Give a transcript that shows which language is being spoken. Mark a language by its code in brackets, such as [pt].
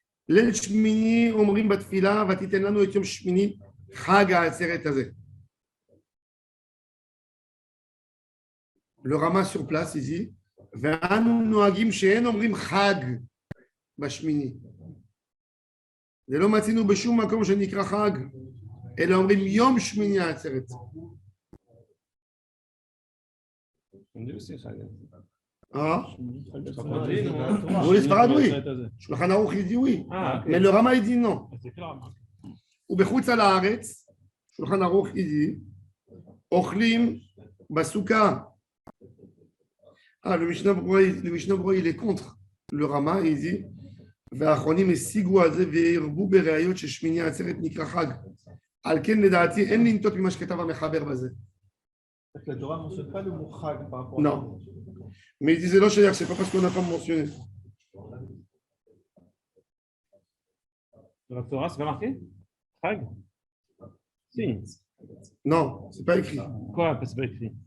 [he] ליל שמיני אומרים בתפילה, ותיתן לנו את יום שמיני, חג העצרת הזה. [fr] Le Rama sur place, il dit, [he] ואנו נוהגים שאין אומרים חג בשמיני. ולא מצינו בשום מקום שנקרא חג, אלא אומרים יום שמיני העצרת. [fr] On dit aussi Chag. Ah, On dit, non? vous les Sfarad, oui. Shulchan Aruch, il dit oui. Ah, ok. Mais le Rama, il dit non. C'est clair. [he] ובחוץ על הארץ, שולחן ערוך, [fr] il dit, [he] אוכלים בסוכה. [fr] Le Mishnah Berurah, il est contre le Rama, il dit, [he] והאחרונים השיגו על זה והרבו בראיות ששמיני העצרת נקרא חג. על כן לדעתי אין לנטות ממה שכתב המחבר בזה. [fr] La Torah ne mentionne pas le mot chag par rapport Non. Mais il disait, non, c'est pas parce qu'on n'a pas mentionné. Dans la Torah, c'est pas marqué Chag? Si. Non, c'est pas écrit. Quoi? C'est pas écrit.